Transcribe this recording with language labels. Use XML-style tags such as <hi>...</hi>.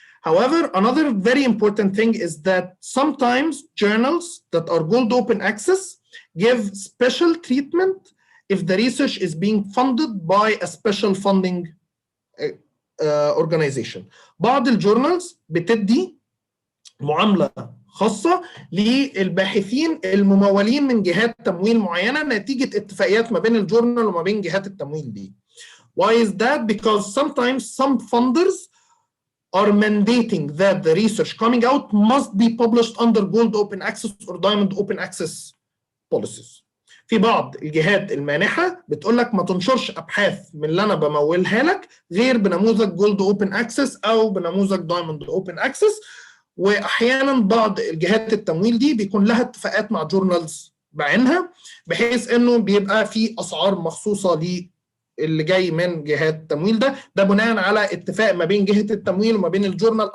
<en>However, another very important thing is that sometimes journals that are gold open access give special treatment if the research is being funded by a special funding organization.</en> <ar>بعض الجورنالز بتدي معاملة خاصة للباحثين الممولين من جهات تمويل معينة نتيجة اتفاقيات ما بين الجورنال وما بين جهات التمويل دي.</ar> <en>Why is that? Because sometimes some funders are mandating that the research coming out must be published under gold open access or diamond open access policies.</en> <ar>في بعض الجهات المانحة بتقول لك ما تنشرش أبحاث من اللي أنا بمولها لك غير بنموذج جولد اوبن اكسس أو بنموذج دايموند اوبن اكسس. وأحيانا بعض الجهات التمويل دي بيكون لها اتفاقات مع جورنالز بعينها بحيث إنه بيبقى في أسعار مخصوصة اللي جاي من جهات التمويل ده بناء على اتفاق ما بين جهه التمويل وما بين الجورنال.</ar>